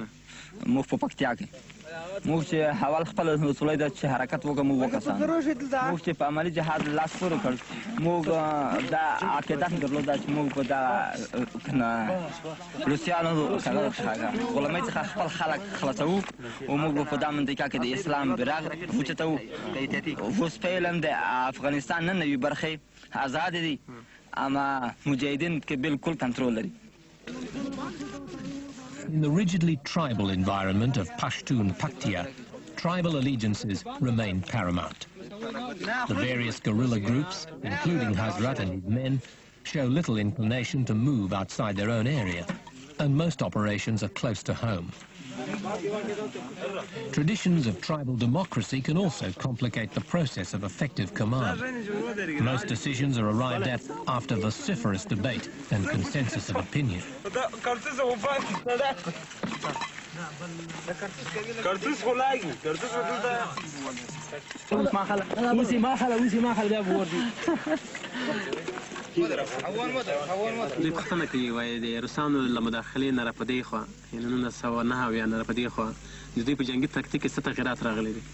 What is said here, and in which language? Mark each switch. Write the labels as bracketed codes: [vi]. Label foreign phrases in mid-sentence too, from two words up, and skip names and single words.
[ps] موږ په پکتیا کې موږ چې حوال خپل وسولې د حرکت وکړو موږ وکړو موږ چې په عملي جهاد لاس پور کړ موږ دا عقیده درلوده چې موږ په دا روسیانو غلامۍ څخه خپل خلک خلاصوو او موږ په دا منطقه کې د اسلام بیرغ اوچتوو اوس فعلا د افغانستان نن نوي برخې آزاد دي اما مجاهدین کې بالکل کنټرول لري. [en] In the rigidly tribal environment of Pashtun Paktia, tribal allegiances remain paramount. The various guerrilla groups, including Hazrat and his men, show little inclination to move outside their own area, and most operations are close to home. Traditions of tribal democracy can also complicate the process of effective command. Most decisions are arrived at after vociferous debate and consensus of opinion. [ps] دوی پوښتنه کوي وایي د روسانو له مداخلې نه راپدې خوا یعنې 1909 نه راپدې خوا د دوی په جنګي تکتیک کې څه تغیرات راغلي دي؟